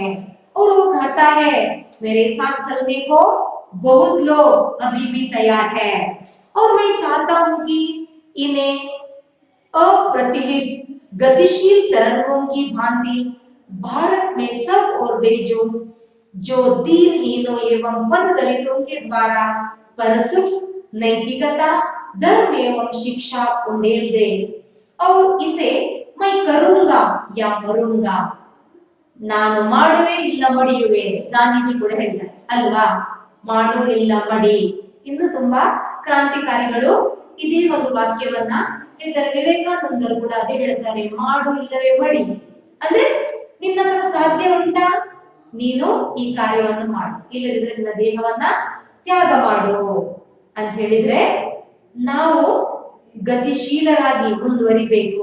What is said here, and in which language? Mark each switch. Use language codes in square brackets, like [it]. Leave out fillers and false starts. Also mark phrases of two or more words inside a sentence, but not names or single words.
[hi] और वो कहता है, मेरे साथ चलने को बहुत लोग अभी भी तैयार है, और मैं चाहता हूं कि इन्हें अप्रतिहित गतिशील तरंगों की भांति भारत में सब और भेजो, जो दीनहीनों एवं पद दलितों के द्वारा परसुख नैतिकता, धर्म एवं शिक्षा उंडेल दे। और इसे मैं करूंगा या मरूंगा, [kn] ನಾನು ಮಾಡುವೆ ಇಲ್ಲ ಮಡಿಯುವೆ. ಗಾಂಧೀಜಿ ಕೂಡ ಹೇಳ್ತಾರೆ ಅಲ್ವಾ, ಮಾಡು ಇಲ್ಲ ಮಡಿ. ಇನ್ನು ತುಂಬಾ ಕ್ರಾಂತಿಕಾರಿಗಳು ಇದೇ ಒಂದು ವಾಕ್ಯವನ್ನ ಹೇಳ್ತಾರೆ. ವಿವೇಕಾನಂದರು ಕೂಡ ಅದೇ ಹೇಳ್ತಾರೆ, ಮಾಡು ಇಲ್ಲವೇ ಮಡಿ. ಅಂದ್ರೆ ನಿನ್ನ ಹತ್ರ ಸಾಧ್ಯ ಉಂಟಾ, ನೀನು ಈ ಕಾರ್ಯವನ್ನು ಮಾಡು, ಇಲ್ಲದಿದ್ರೆ ನಿನ್ನ ದೇಹವನ್ನ ತ್ಯಾಗ ಮಾಡು ಅಂತ ಹೇಳಿದ್ರೆ ನಾವು ಗತಿಶೀಲರಾಗಿ ಮುಂದುವರಿಬೇಕು.